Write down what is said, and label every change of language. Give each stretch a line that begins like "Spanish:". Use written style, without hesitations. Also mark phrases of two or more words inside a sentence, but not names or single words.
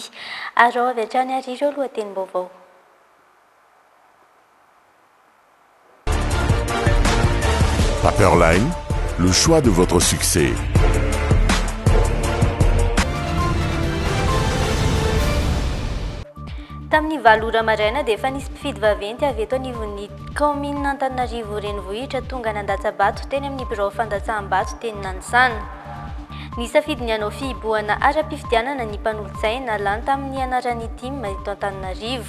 Malagasy: Ary ao avy hatrany arivo lohatenim-baovao.
French: Paperline, le choix de votre succès.
Malagasy: Tamin'ny valora maraina dia efa nisy mpifidy vaventy avy eto anivon'ny commune Antananarivo renivohitra tonga nandatsabato teny amin'ny birao fandatsaham-bato teny Nanisana. Nisafidy ny hanao fihiboana ara-pifidianana ny mpanolotsaina lany tamin'ny anaran'ny TIM eto Antananarivo.